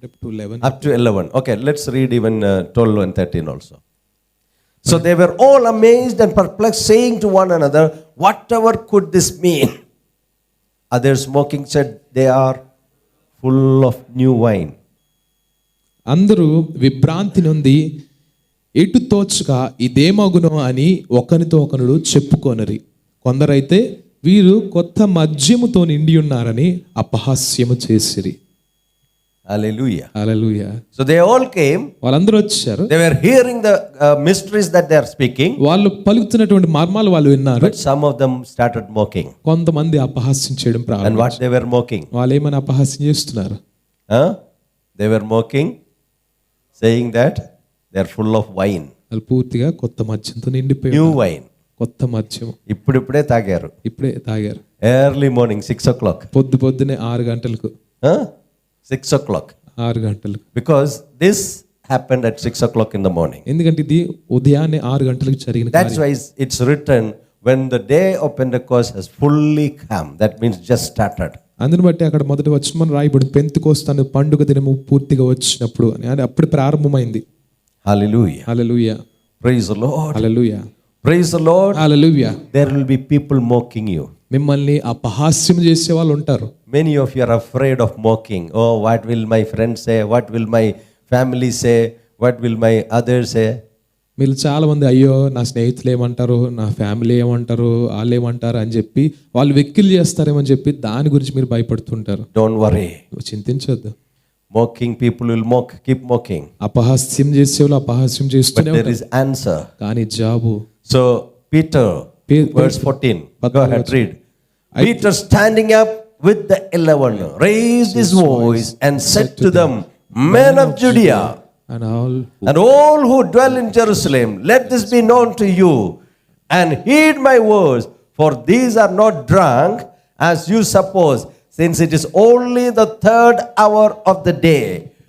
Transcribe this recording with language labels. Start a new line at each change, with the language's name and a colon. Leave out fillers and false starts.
English: 11. Up to 11. Okay, let's read even 12 and 13 also. So they were all amazed and perplexed, saying to one another, whatever could this mean? Others mocking said, they are full of new wine.
Telugu: అందరూ విభ్రాంతి నుండి ఎటు తోచగా ఇదేమగునో అని ఒకనితో ఒకనుడు చెప్పుకొనరి. కొందరైతే వీరు కొత్త మద్యముతో నిండి ఉన్నారని అపహాస్యము చేసిరి.
English: Hallelujah.
Telugu: Hallelujah.
English: So they all came.
Telugu: వాళ్ళందరూ వచ్చారు.
English: They were hearing the mysteries that they are speaking.
Telugu: వాళ్ళు పలుకుతున్నటువంటి మర్మాలు వాళ్ళు విన్నారు.
English: But some of them started mocking.
Telugu: కొంతమంది అపహాస్యం చేయడం
English: And
Telugu: ప్రారంభించారు.
English: what they were mocking?
Telugu: వాళ్ళు ఏమైనా అపహాస్యం చేస్తున్నారు?
English: They were mocking, saying that they are full of wine.
Telugu: వాళ్ళు పూర్తిగా కొత్త మద్యంతో నిండిపోయి
English: New
Telugu: ఉన్నారు.
English: wine.
Telugu: కొత్త మద్యం ఇప్పుడిప్పుడే తాగారు. ఇప్పుడే తాగారు.
English: Early morning, 6 o'clock.
Telugu: పొద్దునే 6 గంటలకు.
English: 6 o'clock.
Telugu: 6 గంటలకు.
English: Because this happened at 6 o'clock in the morning.
Telugu: ఎందుకంటే ఇది ఉదయాన్నే 6 గంటలకు జరిగిన
English: That's why it's written, when the day of Pentecost has fully come. That means just started.
Telugu: అందుని బట్టి అక్కడ మొదటి వచనం రాయబడి పెంతెకోస్తు అనే పండుగ దినము పూర్తిగా వచ్చినప్పుడు అని అప్పుడు ప్రారంభమైంది.
English: Hallelujah.
Telugu: Hallelujah.
English: Praise the Lord.
Telugu: Hallelujah.
English: Praise the Lord.
Telugu: Hallelujah.
English: There will be people mocking you.
Telugu: మిమ్మల్ని అపహాస్యం చేసే వాళ్ళు ఉంటారు.
English: Many of you are afraid of mocking. Oh, what will my friends say? What will my family say? What will my others say?
Telugu: మీరు చాలా మంది అయ్యో నా స్నేహితులు ఏమంటారు, నా ఫ్యామిలీ ఏమంటారు, వాళ్ళు ఏమంటారు అని చెప్పి వాళ్ళు వెక్కిలు చేస్తారేమని చెప్పి దాని గురించి మీరు భయపడుతుంటారు.
English: Don't worry.
Telugu: చింతించొద్దు.
English: Mocking people will mock, keep mocking.
Telugu: అపహాస్యం చేసేవాళ్ళు అపహాస్యం
English: But
Telugu: చేస్తూనే
English: there
Telugu: ఉంటారు.
English: is answer.
Telugu: కానీ job.
English: So Peter, verse 14. Go ahead, read. Peter standing up with the 11 raised his voice and said to them, Men of Judea, and all who dwell in Jerusalem, let this be known to you, and heed my words, for these are not drunk, as you suppose, since it is only the 3rd hour of the day.